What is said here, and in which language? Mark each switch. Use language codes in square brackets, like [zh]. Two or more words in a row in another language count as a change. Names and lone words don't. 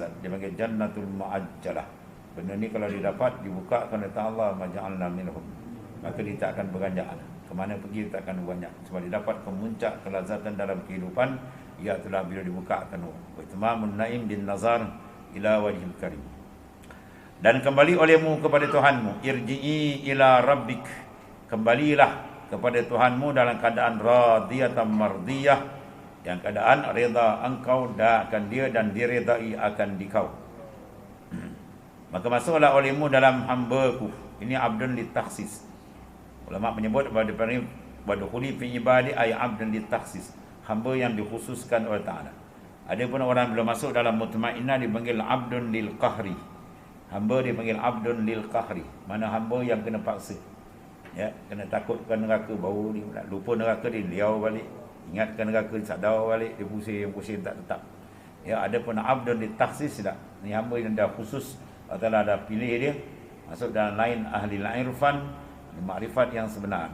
[ms] Dia panggil [ar] الجنة المعجلة. [ms] Benda ni kalau didapat, dibukakan oleh Allah, [ar] ما جعلنا منهم, [ms] maka dia tak akan beranjak. Kemana pergi dia tak akan beranjak, sebab dia dapat kemuncak kelazatan dalam kehidupan, ialah bila dibukakan [ar] وتمام النعيم بالنظر إلى وجه الكريم. [ms] Dan kembali olehmu kepada Tuhanmu, [ar] ارجعي إلى ربك, [ms] kembalilah kepada Tuhanmu dalam keadaan [ar] راضية مرضية, [ms] yang keadaan reda engkau akan dia dan diredai akan dikau. Maka masuklah olehmu dalam hamba-Ku. [ar] Ini عبد للتخصيص. [ms] Ulama menyebut [ar] وادخلي في عبادي أي عبد للتخصيص, [ms] hamba yang dikhususkan oleh Ta'ala. Ada pun orang bila masuk dalam mutmainnah dipanggil [ar] عبد للقهر. [ms] Hamba dipanggil [ar] عبد للقهر, [ms] mana hamba yang kena paksa. Ya, kena takutkan neraka, baru ni lupa neraka, dia liau balik. Ingatkan neraka, dia sadar balik, dia pusing tak tetap. Ya, ada pun abdun ditakhsis tak. Ni hamba yang dah khusus Allah Taala dah pilih dia masuk dalam lain ahli irfan, makrifat yang sebenar.